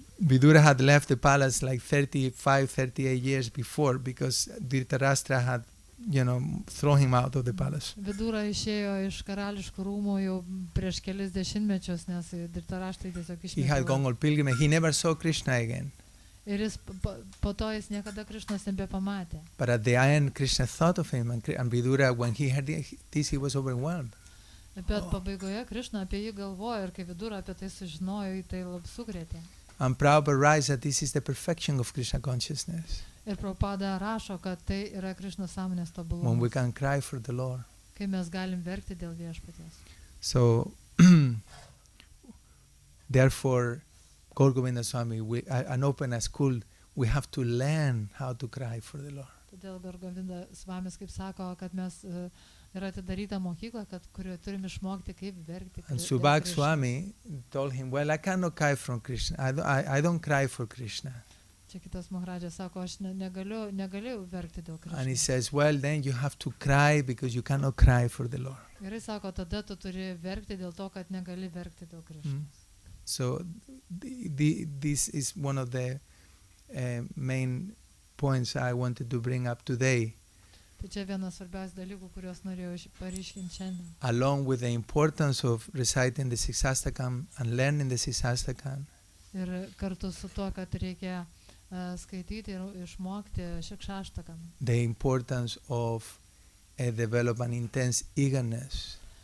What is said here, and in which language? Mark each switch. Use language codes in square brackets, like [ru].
[en] Vidura had left the palace like 38 years before because Dhritarashtra had, thrown him out of the palace. [lt] Vidura išėjo iš karališkų rūmų jau prieš kelis dešimtmečius, nes Dhritarashtra tiesiog išmetė. [en] He had gone on pilgrimage. He never saw Krishna again. [lt] Ir jis po to jis niekada Krishnos nebepamatė. [en] But at the end, Krishna thought of him, and Vidura, when he heard this, he was overwhelmed. [lt] Bet pabaigoje Krishna apie jį galvojo ir kai Vidura apie tai sužinojo, jį tai labai sukrėtė. [en] And Prabhupada writes that this is the perfection of Krishna consciousness. [lt] Ir Prabhupada rašo, kad tai yra Krishnos sąmonės tobulumas. [en] When we can cry for the Lord. [lt] Kai mes galim verkti dėl Viešpaties. [en] So, therefore, Gaur Govinda Swami, and open a school, we have to learn how to cry for the Lord. [lt] Todėl Gaur Govinda Swamis kaip sako, kad mes yra atidaryta mokykla, kurioje turime išmokti, kaip verkti. [en] And Subhag Swami told him, well, I cannot cry from Krishna. I don't cry for Krishna. [lt] Čia kitas Maharadžas sako, aš negaliu verkti dėl Krishna. [en] And he says, well, then you have to cry because you cannot cry for the Lord. [lt] Ir jis sako, tada tu turi verkti dėl to, kad negali verkti dėl Krishna. [en] So this is one of the main points I wanted to bring up today. [lt] Tai čia vienas svarbiausių dalykų, kuriuos norėjau paryškinti šiandien. [en] Along with the importance of reciting the Siksastakam and learning the Siksastakam. [lt] Ir kartu su tuo, kad reikia skaityti ir išmokti Šikšaštakam. [en] The importance of develop an intense eagerness.